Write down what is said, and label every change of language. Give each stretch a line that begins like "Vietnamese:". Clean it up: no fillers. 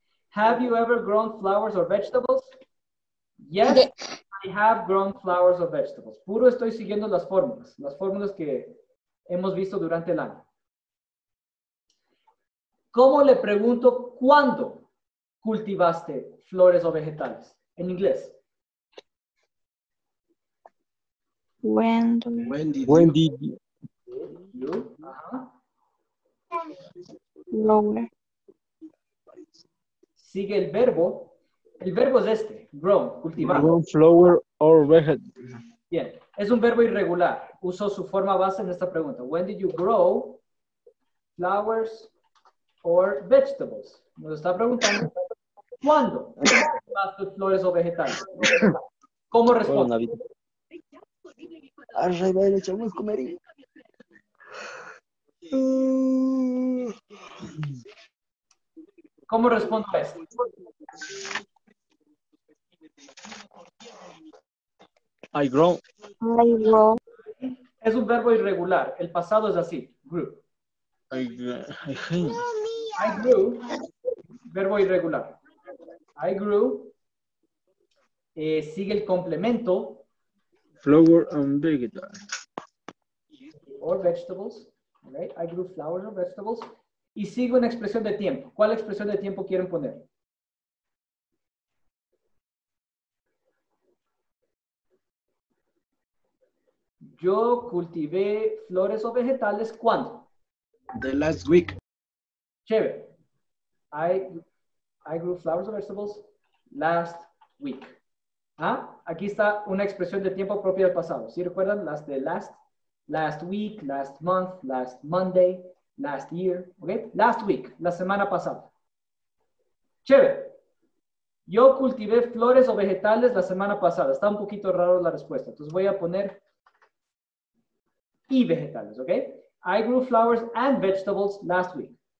English: Have you ever grown flowers or vegetables? Yes, I have grown flowers or vegetables.
Spanish: Puro estoy siguiendo las fórmulas que hemos visto durante el año. ¿Cómo le pregunto cuándo cultivaste flores o vegetales? En inglés.
English: when when did When you did you? You. Ajá. lower
Spanish: Sigue el verbo. El verbo es este, grown, cultivar.
English: Grow flower or vegetable?
Spanish: Bien, es un verbo irregular. Uso su forma base en esta pregunta.
English: When did you grow flowers or vegetables?
Spanish: Nos está preguntando, ¿cuándo cultivaste flores o vegetales? ¿Cómo respondo? ¿Cómo respondo a esto?
English: I grow.
Spanish: Es un verbo irregular. El pasado es así.
English: Grew. I I grew.
Spanish: Verbo irregular.
English: I grew.
Spanish: Sigue el complemento.
English: flower and vegetable. Or vegetables. Okay. I grew flowers or vegetables.
Spanish: Y sigue una expresión de tiempo. ¿Cuál expresión de tiempo quieren poner? Yo cultivé flores o vegetales, ¿cuándo?
English: The last week.
Spanish: Chévere.
English: I grew flowers or vegetables last week.
Spanish: ¿Ah? Aquí está una expresión de tiempo propia del pasado. ¿Sí recuerdan? Las de
English: last week, last month, last Monday, last year.
Spanish: ¿Ok?
English: Last week,
Spanish: la semana pasada. Chévere. Yo cultivé flores o vegetales la semana pasada. Está un poquito raro la respuesta. Entonces voy a poner y vegetales. ¿Ok?
English: I grew flowers and vegetables last week.